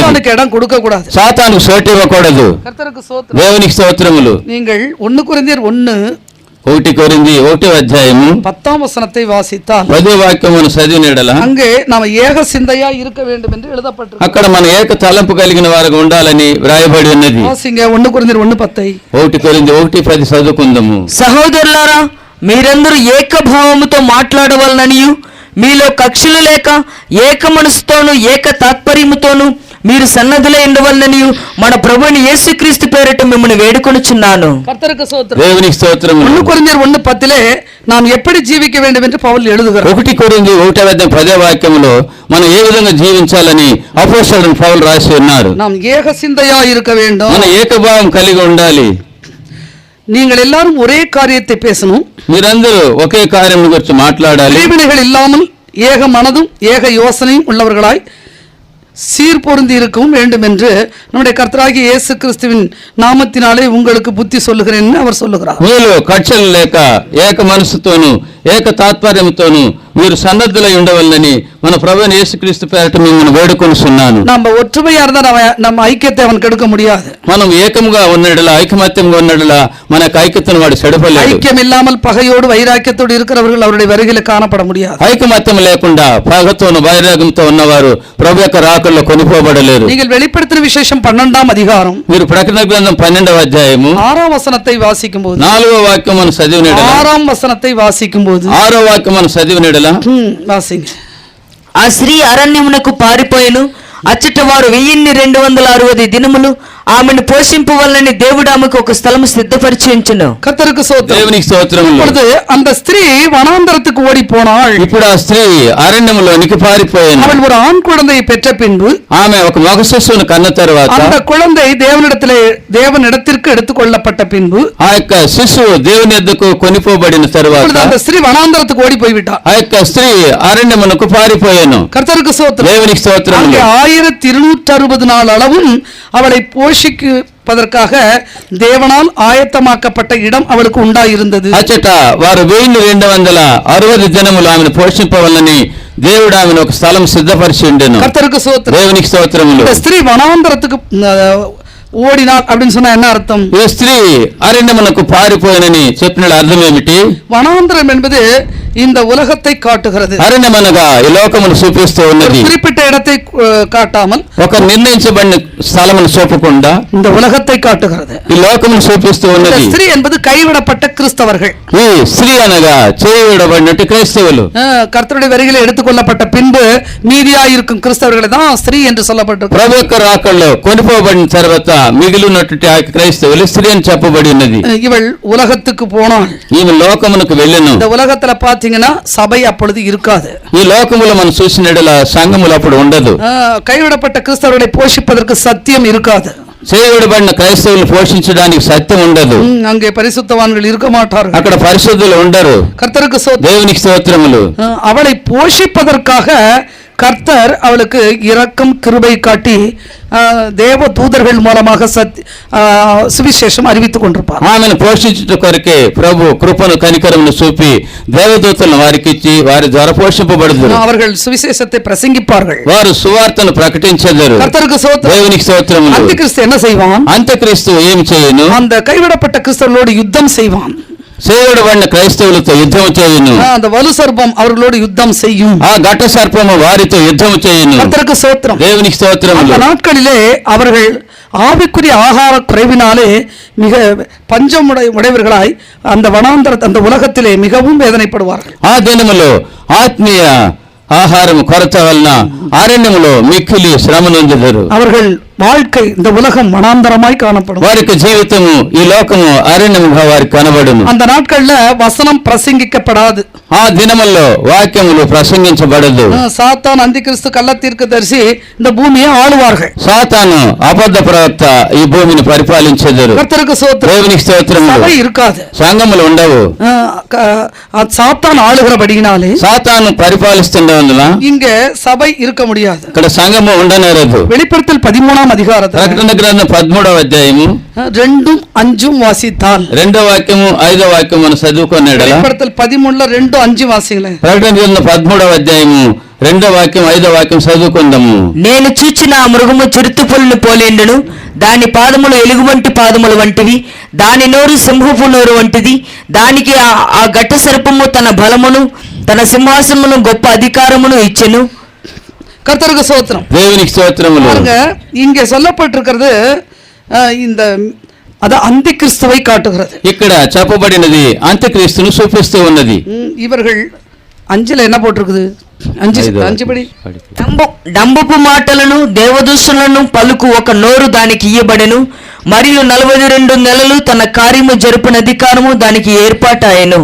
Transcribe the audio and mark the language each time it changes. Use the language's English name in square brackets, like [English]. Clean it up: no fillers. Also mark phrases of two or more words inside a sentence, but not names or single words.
[Tamil] சாத்தானுக்கு இடம் கொடுக்க கூடாது. [Telugu] సాతానుకు చోటు ఇవ్వకూడదు. [Tamil] கர்த்தருக்கு ஸ்தோத்திரம். [Telugu] దేవునికి స్తోత్రములు. [Tamil] நீங்கள் 1 కొరింథీయర్ [Telugu] 1 కొరింథీ 1వ అధ్యాయము [Tamil] 10ஆம் வசனத்தை வாசித்தால் [Telugu] 10వ వాక్యమును చదివినడల [Tamil] அங்கே நாம் ஏக சிந்தையா இருக்க வேண்டும் என்று எழுதப்பட்டிருக்கிறது. [Telugu] అక్కడ మన ఏక తలంపు కలిగిన వారు ఉండాలని వ్రాయబడి ఉన్నది. [Tamil] வாசிங்க 1 కొరింథీయర్ 1:10. [Telugu] 1 కొరింథీ 1:10 చదువుకుందాము. సహోదరులారా, మీరందరూ ఏకభావముతో మాట్లాడవలననియు మీలో కక్షలు లేక ఏక మనసుతోను ఏక తాత్పర్యముతోను మీరు సన్నద్ధులై ఉండవలననియు మన ప్రభువుని యేసుక్రీస్తు పేరిట మిమ్మల్ని వేడుకొనుచున్నాను. [Tamil] கர்த்தருக்கு ஸ்தோத்திரம். [Telugu] దేవునికి స్తోత్రములు. [Tamil] 1 కొరింథీయర్ 1:10 நாம் எப்படி ஜீவிக்க வேண்டும் என்று பவுல் எழுதுகிறார். [Telugu] 1 కొరింథీ 1:10వ వాక్యములో మనం ఏ విధంగా జీవించాలని అపోస్తలుడు పౌలు రాసి ఉన్నారు. [Tamil] நாம் ஏக சிந்தையா இருக்க வேண்டும். [Telugu] మన ఏకభావం కలిగి ఉండాలి. [Tamil] நீங்கள் எல்லாரும் ஒரே காரியத்தை பேசணும். [Telugu] మీరందరూ ఒకే కార్యం గురించి మాట్లాడాలి. [Tamil] பிரிவினைகள் இல்லாமல் ஏக மனதும் ஏக யோசனையும் உள்ளவர்களாய் சீர்பொருந்தி இருக்கவும் வேண்டும் என்று நம்முடைய கர்த்தராகிய இயேசு கிறிஸ்துவின் நாமத்தினாலே உங்களுக்கு புத்தி சொல்லுகிறேன் அவர் சொல்லுகிறார். [Telugu] మీలో కక్షలు లేక ఏక మనసుతోను ఏక తాత్పర్యంతోను మీరు సన్నద్ధులై ఉండవలనని మన ప్రభువైన యేసుక్రీస్తు పేరిట మిమ్మల్ని వేడుకొనుచున్నాను. [Tamil] நம்ம ஒற்றுமையா இருந்தா நம்ம ஐக்கியத்தை அவன் கெடுக்க முடியாது. [Telugu] మనం ఏకముగా ఉన్నడలా ఐకమత్యంగా ఉన్నడలా మన ఐక్యతను వాడు చెడపలేడు. [Tamil] ஐக்கியம் இல்லாமல் பகையோடு வைராக்கியத்தோடு இருக்கிறவர்கள் அவருடைய வருகையில் காணப்பட முடியாது. [Telugu] ఐకమత్యం లేకుండా పగతోను వైరాగ్యంతో ఉన్నవారు ప్రభు యొక్క రాకల్లో కొనిపోబడలేరు. [Tamil] நீங்கள் வெளிப்படுத்தின விசேஷம் 12ஆம் அதிகாரம் [Telugu] మీరు ప్రకటన గ్రంథం 12వ అధ్యాయము [Tamil] 6ஆம் వசனத்தை வாசிக்கும்போது [Telugu] 4వ వాక్యం మనం చదివినడలా [Tamil] 6ஆம் వసనத்தை வாசிக்கும்போது [Telugu] 6వ వాక్యం మనం చదివినడలా [Tamil] வாசிங்க. [Telugu] ఆ స్త్రీ అరణ్యమునకు పారిపోయెను. అచ్చట వారు 1260 దినములు ఆమెను పోషింపవలనని దేవుడు ఆమెకు ఒక స్థలము సిద్ధపరిచి ఉంచెను. [Tamil] கர்த்தருக்கு ஸ்தோத்திரம். [Telugu] దేవునికి స్తోత్రములు. [Tamil] இப்பொழுது அந்த ஸ்திரீ வனாந்தரத்துக்கு ஓடி போனாள். [Telugu] ఇప్పుడు ఆ స్త్రీ అరణ్యములోనికి పారిపోయింది. [Tamil] அவள் ஒரு ஆண் குழந்தையை பெற்ற பின்பு [Telugu] ఆమె ఒక మగ శిశువును కన్న తర్వాత [Tamil] அந்த குழந்தை தேவனிடத்திற்கு எடுத்துக்கொள்ளப்பட்ட பின்பு [Telugu] ఆ యొక్క శిశువు దేవుని యొద్దకు కొనిపోబడిన తర్వాత [Tamil] இப்பொழுது அந்த ஸ்திரீ வனாந்தரத்துக்கு ஓடி போய்விட்டாள். [Telugu] ఆ యొక్క స్త్రీ అరణ్యమునకు పారిపోయాను. [Tamil] கர்த்தருக்கு ஸ்தோத்திரம். [Telugu] దేవునికి స్తోత్రములు. [Tamil] அங்கே 1260 நாள் அளவும் அவளை போஷிப்பதற்காக தேவனால் ஆயத்தமாக்கப்பட்ட இடம் அவளுக்கு உண்டாயிருந்தது. [Telugu] అచ్చట వారు 1260 దినములు ఆమెను పోషింపవలనని దేవుడు ఆమెను ఒక స్థలం సిద్ధపరిచి ఉండెను. [Tamil] கர்த்தருக்கு ஸ்தோத்திரம். [Telugu] దేవునికి స్తోత్రములు. [Tamil] இந்த ஸ்திரீ வனாந்தரத்துக்கு ஓடினாள் அப்படின்னு சொன்னா என்ன அர்த்தம்? [Telugu] ఈ స్త్రీ అరణ్యమునకు పారిపోయినని చెప్పిన అర్థం ఏమిటి? [Tamil] வனாந்தரம் என்பது இந்த உலகத்தை காட்டுகிறது. [Telugu] అరణ్యమనగా ఈ లోకమును చూపిస్తూ ఉన్నది. [Tamil] குறிப்பிட்ட இடத்தை காட்டாமல் [Telugu] ఒక నిర్ణయించబడిన స్థలమును చూపకుండా [Tamil] இந்த உலகத்தை காட்டுகிறது. [Telugu] ఈ లోకమును చూపిస్తూ [Tamil] இந்த [Telugu] ఉన్నది. [Tamil] ஸ்திரீ என்பது கைவிடப்பட்ட கிறிஸ்தவர்கள். [Telugu] ఈ స్త్రీ అనగా చేయబడినట్టు క్రైస్తవులు. [Tamil] கர்த்தருடைய வருகையில் எடுத்துக்கொள்ளப்பட்ட பின்பு மீதியா இருக்கும் கிறிஸ்தவர்களை தான் ஸ்திரீ என்று சொல்லப்பட்டிருக்கு. [Telugu] ప్రభు యొక్క రాకల్లో కొనిపోబడిన తర్వాత మిగిలినటువంటి ఆ క్రైస్తవులు స్త్రీ అని చెప్పబడి ఉన్నది. [Tamil] இவள் உலகத்துக்கு போனாள். [Telugu] ఈమె లోకమునకు వెళ్ళెను. [Tamil] இந்த ఉలగத்துல பாத்தீங்கன்னா சபை அப்பொழுது இருக்காது. [Telugu] ఈ లోకములో మనం చూసినట్ల సంఘములు అప్పుడు ఉండదు. [Tamil] கைவிடப்பட்ட கிறிஸ்தவர்களை போஷிப்பதற்கு சத்தியம் இருக்காது. [Telugu] చేయబడిన క్రైస్తవులు పోషించడానికి సత్యం ఉండదు. [Tamil] அங்கே பரிசுத்தவான்கள் இருக்க மாட்டார்கள். [Telugu] అక్కడ పరిశుద్ధులు ఉండరు. [Tamil] கர்த்தருக்கு [Telugu] దేవునికి స్తోత్రములు. [Tamil] அவளை போஷிப்பதற்காக கர்த்தர் அவளுக்கு இரக்கம் கிருபை காட்டி தேவ தூதர்கள் மூலமாக సువిశేషం அறிவித்துக் கொண்டிருப்பார். [Telugu] ఆమెను పోషించుట కొరకే ప్రభు కృపను కనికరమును చూపి దేవదూతలను వారికి ఇచ్చి వారి ద్వారా పోషింపబడుదురు. [Tamil] அவர்கள் சுவிசேஷத்தை பிரசங்கிப்பார்கள். [Telugu] వారు సువార్తను ప్రకటించెదరు. [Tamil] கர்த்தருக்கு ஸ்தோத்திரம். [Telugu] దేవునికి స్తోత్రములు. [Tamil] అంత్యక్రీస్తు என்ன செய்வான்? [Telugu] అంత్యక్రీస్తు ఏమి చేయను? [Tamil] அந்த கைவிடப்பட்ட கிறிஸ்தவர்களோடு யுத்தம் செய்வான். [Telugu] చేయబడిన క్రైస్తవులతో యుద్ధం చేయును. [Tamil] அந்த வலு சர்ப்பம் அவர்களோடு யுத்தம் செய்யும். [Telugu] ఆ ఘట సర్పము వారితో యుద్ధం చేయును. [Tamil] கர்த்தருக்கு ஸ்தோத்திரம். [Telugu] దేవునికి స్తోత్రములు. [Tamil] அந்த நாட்களிலே அவர்கள் ஆவிக்குரிய ஆகார குறைவினாலே மிக பஞ்சம் உடையவர்களாய் அந்த வனாந்தர அந்த உலகத்திலே மிகவும் வேதனைப்படுவார்கள். [Telugu] ఆ దినములో ఆత్మీయ ఆహారం కొరత వలన అరణ్యములో మిక్కిలి శ్రమ నొందెదరు. [Tamil] அவர்கள் வாழ்க்கை இந்த உலகம் வனாந்தரமாய் காணப்படும். [Telugu] వారికి జీవితము ఈ లోకము అరణ్యముగా వారికి కనబడును. [Tamil] அந்த நாட்கள்ல வசனம் பிரசங்கிக்கப்படாது. [Telugu] ఆ దినముల్లో వాక్యములు ప్రసంగించబడదు. [Tamil] சாத்தான் அந்திகிறிஸ்து கள்ளத்தீர்க்கதரிசி இந்த பூமியை ஆளுவார்கள். [Telugu] సాతాను అబద్ధ ప్రవక్త ఈ భూమిని పరిపాలించెదరు. [Tamil] கர்த்தருக்கு ஸ்தோத்திரம். [Telugu] దేవునికి స్తోత్రములు. [Tamil] சபை இருக்காது. [Telugu] సంఘములు ఉండవు. [Tamil] சாத்தான் ஆளுகிறபடியினாலே [Telugu] సాతాను పరిపాలిస్తున్నందున [Tamil] இங்க சபை இருக்க முடியாது. [Telugu] ఇక్కడ సంఘము ఉండనేరదు. [Tamil] வெளிப்படுத்தல் 13ஆம் அதிகாரத்தில் [Telugu] ప్రకటన గ్రంథం 13వ అధ్యాయము [Tamil] 2, 5 வாசித்தால் [Telugu] 2వ వాక్యము 5వ వాక్యము మనం చదువుకునేడల [Tamil] வெளிப்படுத்தல் 13ல 2, 5 வாசிங்களே. [Telugu] ప్రకటన గ్రంథం 13వ అధ్యాయము 2వ వాక్యం 5వ వాక్యం చదువుకుందాము. నేను చూచిన ఆ మృగము చిరుతుపులను పోలేండును, దాని పాదములు ఎలుగుబంటి పాదములు వంటివి, దాని నోరు సింహపు నోరు వంటిది. దానికి ఆ ఘట సర్పము తన బలమును తన సింహాసనమును గొప్ప అధికారమును ఇచ్చెను. [Tamil] கர்த்தருக்கு ஸ்தோத்திரம். [Telugu] దేవునికి స్తోత్రములు. [Tamil] பாருங்க, இங்கே சொல்லப்பட்டிருக்கிறது இந்த அது அந்தி கிறிஸ்துவை காட்டுகிறது. [Telugu] ఇక్కడ చెప్పబడినది అంత్యక్రీస్తును చూపిస్తూ ఉన్నది. [Tamil] இவர்கள் 5ல என்ன போட்டிருக்குது? 5 படி. [Telugu] డంబపు మాటలను దేవదూషణలను పలుకు ఒక నోరు దానికి ఇయ్యబడెను, మరియు 42 నెలలు తన కార్యము జరుపున అధికారము దానికి ఏర్పాటాయెను.